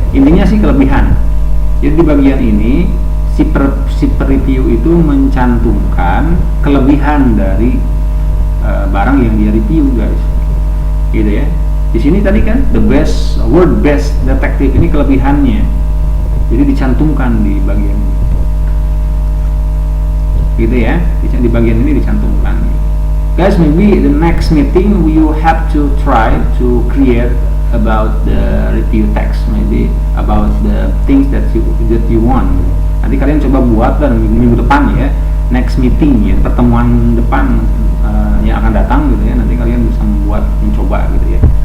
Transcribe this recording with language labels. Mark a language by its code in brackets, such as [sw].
[id] Intinya sih kelebihan. Jadi di bagian ini si preview itu mencantumkan kelebihan dari barang yang dia review guys, gitu ya. Di sini tadi kan world best detektif, ini kelebihannya, jadi dicantumkan di bagian ini, gitu ya. Di bagian ini dicantumkan. [en] Guys, maybe the next meeting you have to try to create about the review text, maybe about the things that you want. [id] Nanti kalian coba buat dan minggu depan ya, [en] next meeting [id] ya, pertemuan depan yang akan datang gitu ya, nanti kalian bisa mencoba gitu ya.